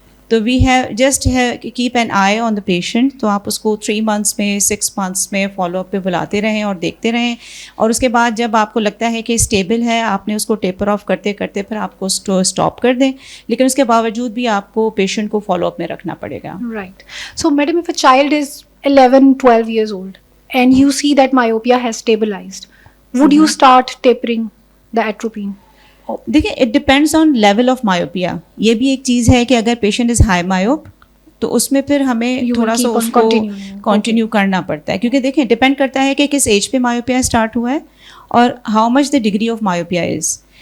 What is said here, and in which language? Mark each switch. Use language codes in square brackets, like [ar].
[ur] تو [en] We have just keep an eye on the patient. [ur] تو آپ اس کو 3 months میں 6 months میں فالو اپ پہ بلاتے رہیں اور دیکھتے رہیں, اور اس کے بعد جب آپ کو لگتا ہے کہ اسٹیبل ہے آپ نے اس کو ٹیپر آف کرتے کرتے پھر آپ کو اسٹاپ کر دیں, لیکن اس کے باوجود بھی آپ کو پیشنٹ کو فالو اپ میں رکھنا پڑے گا. [en] Right. So, madam, if a child is 11-12 years old and you see that myopia has stabilized, would you start tapering the atropine? دیکھیں it depends on level of myopia. [ur] یہ بھی ایک چیز ہے کہ اگر پیشنٹ [en] is high myope [ur] تو اس میں پھر ہمیں تھوڑا سا اس کو کنٹینیو کرنا پڑتا ہے, کیونکہ دیکھیں ڈپینڈ کرتا ہے کہ کس ایج پہ مایوپیا اسٹارٹ ہوا ہے اور [en] How much the degree of myopia is.